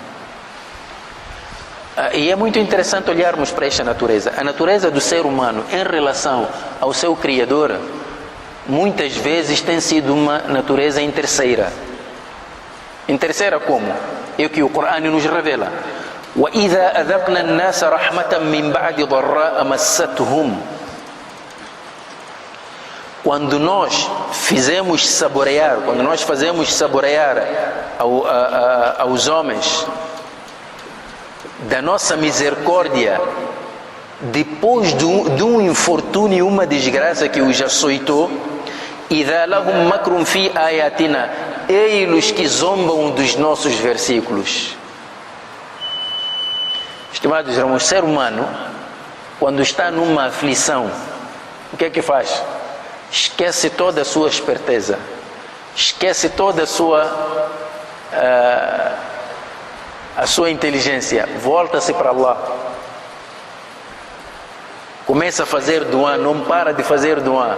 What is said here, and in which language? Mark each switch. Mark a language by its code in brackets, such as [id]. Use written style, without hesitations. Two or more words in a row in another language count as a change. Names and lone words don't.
[pt] E é muito interessante olharmos para esta natureza. A natureza do ser humano em relação ao seu Criador, muitas vezes tem sido uma natureza em terceira. Em terceira como? É o que o Corão nos revela. [ar] وَإِذَا أَذَقْنَا النَّاسَ رَحْمَةً مِّن بَعْدِ ضَرَّاءَ مَسَّتْهُمْ. [pt] Quando nós fazemos saborear aos homens da nossa misericórdia, depois de um infortúnio e uma desgraça que os açoitou, [ar] إِذَا لَهُمْ مَكْرٌ فِي آيَاتِنَا, [pt] eles que zombam dos nossos versículos. Estimados irmãos, o ser humano, quando está numa aflição, o que é que faz? Esquece toda a sua esperteza, esquece toda a sua inteligência, volta-se para Allah, começa a fazer duá, não para de fazer duá.